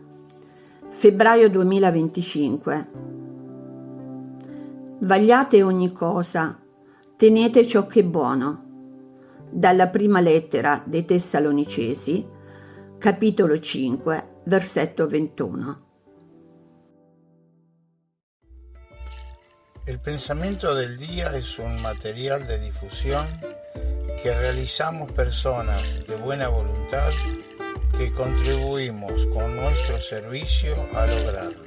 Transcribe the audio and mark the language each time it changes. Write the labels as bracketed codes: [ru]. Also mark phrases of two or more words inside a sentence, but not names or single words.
[it] Febbraio 2025. Vagliate ogni cosa, tenete ciò che è buono. Dalla prima lettera dei Tessalonicesi, capitolo 5, versetto 21. [es] El pensamiento del día es un material de difusión que realizamos personas de buena voluntad que contribuimos con nuestro servicio a lograrlo.